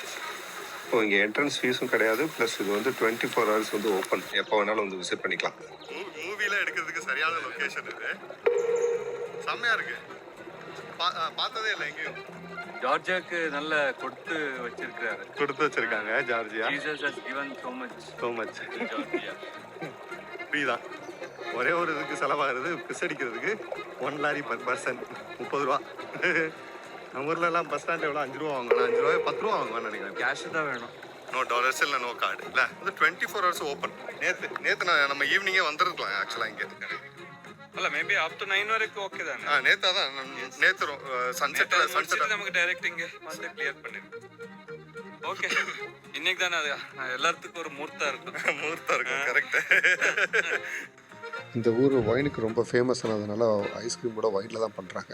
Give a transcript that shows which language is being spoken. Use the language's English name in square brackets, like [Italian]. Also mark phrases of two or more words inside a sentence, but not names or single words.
[Tamil] ஸோ இங்கே என்ட்ரன்ஸ் ஃபீஸும் கிடையாது, ப்ளஸ் இது வந்து 24 hours வந்து ஓப்பன், எப்போ வேணாலும் வந்து விசிட் பண்ணிக்கலாம். மூவிலாம் எடுக்கிறதுக்கு சரியான லொக்கேஷன் இது, செம்மையாக இருக்கு, பார்த்ததே இல்லை எங்கேயும். ஜார்ஜியாக்கு நல்ல கொடுத்து வச்சிருக்காங்க ஜார்ஜியா. [English] Jesus has given so much so much to Georgia. [Tamil] ஃப்ரீ தான், ஒரே ஒரு இதுக்கு செலவாகிறது பிஸ் அடிக்கிறதுக்கு 1 லாரி [English] per person [Tamil] 30 ரூபா. நம்ம ஊர்லலாம் பஸ் ஸ்டாண்ட் எவ்வளோ 5 ரூபா வாங்கணும், 5 ரூபாய் 10 ரூபா வாங்குவான்னு நினைக்கிறேன். கேஷ் தான் வேணும். [English] no dollars [Tamil] இல்லை, [English] no card [Tamil] இல்லை, வந்து 24 hours ஓப்பன். நேற்று நம்ம ஈவினிங்கே வந்துருக்கலாம் ஆக்சுவலாக இங்கே. [English] ಅಲ್ಲ may be up to 9 ವರೆಗೂ ಓಕೆ தானே. [Tamil] நேற்று தான் நேற்று சன்செட் நமக்கு டைரக்ட் இங்க வந்து கிளியர் பண்ணிடு. ஓகே, இன்னைக்கு தானே அது எல்லாத்துக்கும் ஒரு மூர்த்தம் இருக்கும். கரெக்ட். இந்த ஊர் ஒயினுக்கு ரொம்ப ஃபேமஸ் ஆனதுனால ஐஸ்கிரீம் கூட ஒயினில் தான் பண்ணுறாங்க.